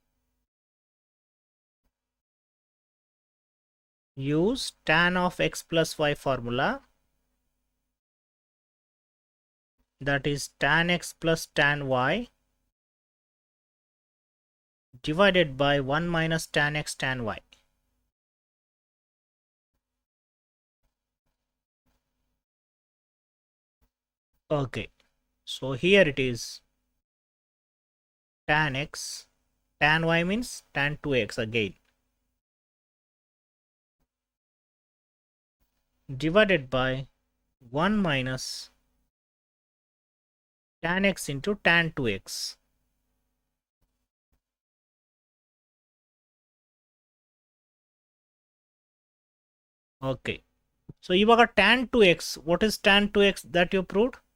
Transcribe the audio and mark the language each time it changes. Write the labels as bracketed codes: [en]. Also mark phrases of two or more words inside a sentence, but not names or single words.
[en] Use tan of x plus y formula, that is tan x plus tan y divided by 1 minus tan x tan y. Okay, so here it is tan x, tan y means tan 2x again, divided by 1 minus tan x into tan 2x. Okay, so ivaga tan 2x, what is tan 2x that you proved?